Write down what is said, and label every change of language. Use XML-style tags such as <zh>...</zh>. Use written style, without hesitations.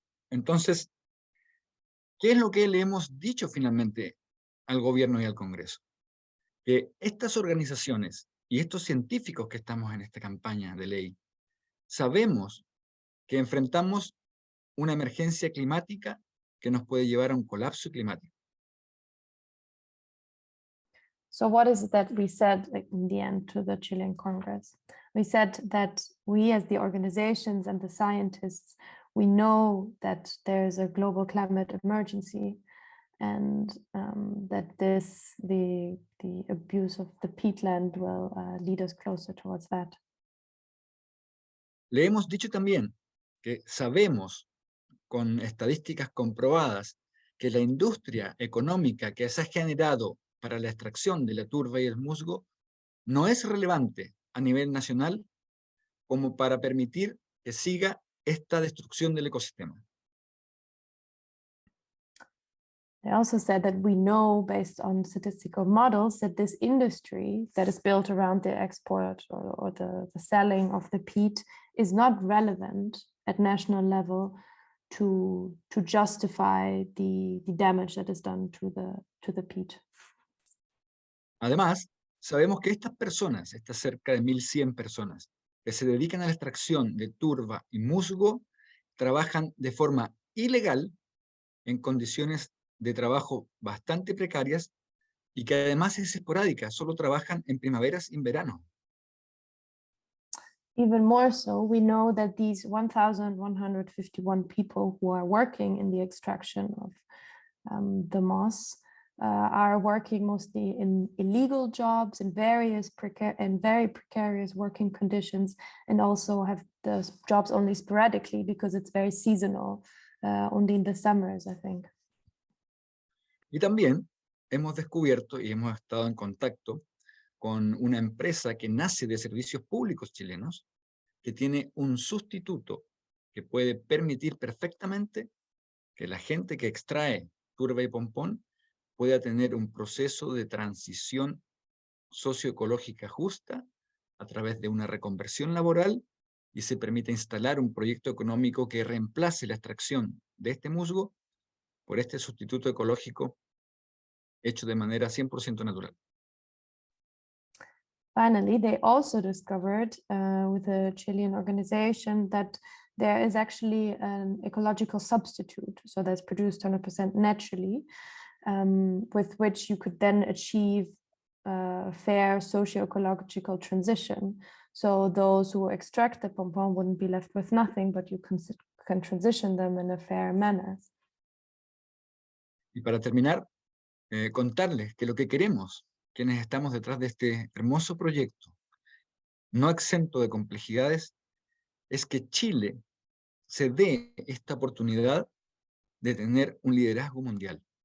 <es>Entonces, ¿qué es lo que le hemos dicho finalmente al gobierno y al Congreso? Que estas organizaciones y estos científicos que estamos en esta campaña de ley, sabemos que enfrentamos una emergencia climática que nos puede llevar a un colapso climático.</es> <en>So what is it that we said, like, in the end to the Chilean Congress? We said that we, as the organizations and the scientists, we know that there's a global climate emergency, and that the abuse of the peatland will lead us closer towards that.</en> <es>Le hemos dicho también que sabemos con estadísticas comprobadas que la industria económica que se ha generado para la extracción de la turba y el musgo no es relevante a nivel nacional como para permitir que siga esta destrucción del ecosistema.</es> <en>They also said that we know, based on statistical models, that this industry that is built around the export or the selling of the peat is not relevant at national level to justify the damage that is done to the peat.</en> <es>Además, sabemos que estas personas, estas cerca de 1.100 personas, que se dedican a la extracción de turba y musgo, trabajan de forma ilegal en condiciones de trabajo bastante precarias y que además es esporádica, solo trabajan en primaveras y en verano.</es> <en>Even more so, we know that these 1,151 people who are working in the extraction of the moss are working mostly in illegal jobs and very precarious working conditions, and also have the jobs only sporadically because it's very seasonal, only in the summers, I think.</en> <es>Y también hemos descubierto y hemos estado en contacto con una empresa que nace de servicios públicos chilenos, que tiene un sustituto que puede permitir perfectamente que la gente que extrae turba y pompón pueda tener un proceso de transición socioecológica justa a través de una reconversión laboral y se permite instalar un proyecto económico que reemplace la extracción de este musgo por este sustituto ecológico hecho de manera 100% natural.</es> <en>Finally, they also discovered with a Chilean organization that there is actually an ecological substitute, so that's produced 100% naturally, with which you could then achieve a fair socio-ecological transition. So those who extract the pompon wouldn't be left with nothing, but you can transition them in a fair manner.</en> <es>Y para terminar, contarles que lo que queremos, quienes estamos detrás de este hermoso proyecto, no exento de complejidades, es que Chile se dé esta oportunidad de tener un liderazgo mundial.</es>